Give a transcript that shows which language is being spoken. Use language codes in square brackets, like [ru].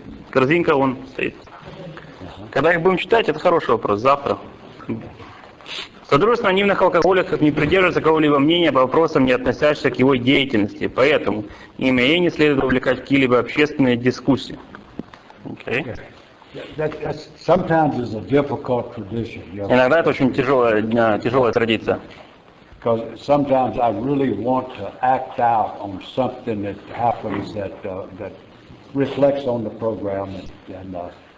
[ru] Корзинка вон стоит. Когда их будем читать, это хороший вопрос. Завтра. Содружество анонимных алкоголиков не придерживается какого-либо мнения по вопросам, не относящихся к его деятельности. Поэтому имя ей не следует увлекать какие-либо общественные дискуссии. [en] Okay. Sometimes it's a difficult tradition. [ru] Иногда это очень тяжелая традиция. [en] Because sometimes I really want to act out on something that happens that reflects on the program and